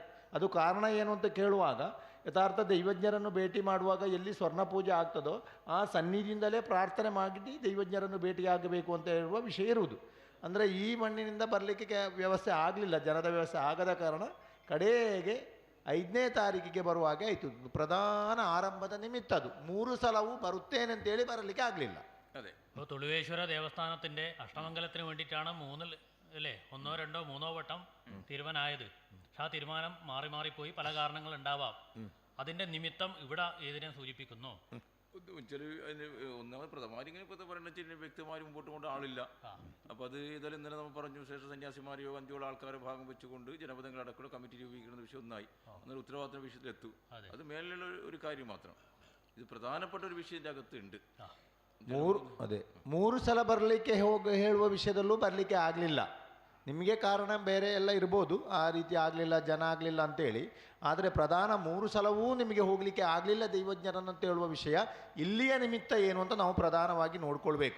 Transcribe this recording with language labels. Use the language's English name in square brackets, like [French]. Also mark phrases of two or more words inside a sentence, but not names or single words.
[Kannada] ಅದು ಕಾರಣ ಏನು ಅಂತ ಕೇಳುವಾಗ ಯಥಾರ್ಥ ದೈವಜ್ಞರನ್ನು ಭೇಟಿ ಮಾಡುವಾಗ ಎಲ್ಲಿ ಸ್ವರ್ಣ ಪೂಜೆ ಆಗ್ತದೋ ಆ ಸನ್ನಿಧಿಯಿಂದಲೇ ಪ್ರಾರ್ಥನೆ ಮಾಡಿ ದೈವಜ್ಞರನ್ನು ಭೇಟಿಯಾಗಬೇಕು ಅಂತ ಹೇಳುವ ವಿಷಯ ಇರುವುದು. ಅಂದರೆ ಈ ಮಣ್ಣಿನಿಂದ ಬರಲಿಕ್ಕೆ ವ್ಯವಸ್ಥೆ ಆಗಲಿಲ್ಲ, ಜನದ ವ್ಯವಸ್ಥೆ ಆಗದ ಕಾರಣ ಕಡೆಗೆ 5ನೇ ತಾರೀಕಿಗೆ ಬರುವಾಗೆ ಆಯಿತು. ಪ್ರಧಾನ ಆರಂಭದ ನಿಮಿತ್ತ ಅದು. 3 ಸಲವೂ ಬರುತ್ತೇನೆ ಅಂತೇಳಿ ಬರಲಿಕ್ಕೆ ಆಗಲಿಲ್ಲ. [Malayalam] അതെ. അപ്പോൾ തുളുവേശ്വര ദേവസ്ഥാനത്തിൻ്റെ അഷ്ടമംഗലത്തിന് വേണ്ടിയിട്ടാണ് 3 അല്ലേ 1, 2, 3 വട്ടം തീരുമാനമായത്. പക്ഷെ ആ തീരുമാനം മാറി മാറിപ്പോയി, പല കാരണങ്ങൾ ഉണ്ടാവാം. അതിന്റെ നിമിത്തം ഇവിടെ ഏതിനെ സൂചിപ്പിക്കുന്നു? ഒന്നാമത് പ്രഥമാരിങ്ങനെ ഇപ്പോൾ പറയുന്ന വ്യക്തിമാർ മുമ്പോട്ട് കൊണ്ട് ആളില്ല. അപ്പോൾ അത് ഏതായാലും ഇന്നലെ നമ്മൾ പറഞ്ഞു, ശ്രേഷ്ഠ സന്യാസിമാരെയോ 5 ആൾക്കാരെ ഭാഗം വെച്ചുകൊണ്ട് ജനപദങ്ങളടക്കമുള്ള കമ്മിറ്റി രൂപീകരിക്കുന്ന വിഷയം ഒന്നായി. എന്നാൽ ഉത്തരവാദിത്ത വിഷയത്തിലെത്തു. അത് മേലുള്ള ഒരു കാര്യം മാത്രം. ഇത് പ്രധാനപ്പെട്ട ഒരു വിഷയത്തിൻ്റെ അകത്തുണ്ട്. [Kannada] 3 ಸಲ ಬರಲಿಕ್ಕೆ ಹೇಳುವ ವಿಷಯದಲ್ಲೂ ಬರಲಿಕ್ಕೆ ಆಗಲಿಲ್ಲ. ನಿಮಗೆ ಕಾರಣ ಬೇರೆ ಎಲ್ಲ ಇರ್ಬೋದು, ಆ ರೀತಿ ಆಗಲಿಲ್ಲ, ಜನ ಆಗಲಿಲ್ಲ ಅಂತೇಳಿ. ಆದರೆ ಪ್ರಧಾನ 3 ಸಲವೂ ನಿಮಗೆ ಹೋಗಲಿಕ್ಕೆ ಆಗಲಿಲ್ಲ ದೈವಜ್ಞರನ್ನಂತ ಹೇಳುವ ವಿಷಯ. ಇಲ್ಲಿಯ ನಿಮಿತ್ತ ಏನು ಅಂತ ನಾವು ಪ್ರಧಾನವಾಗಿ ನೋಡ್ಕೊಳ್ಬೇಕು.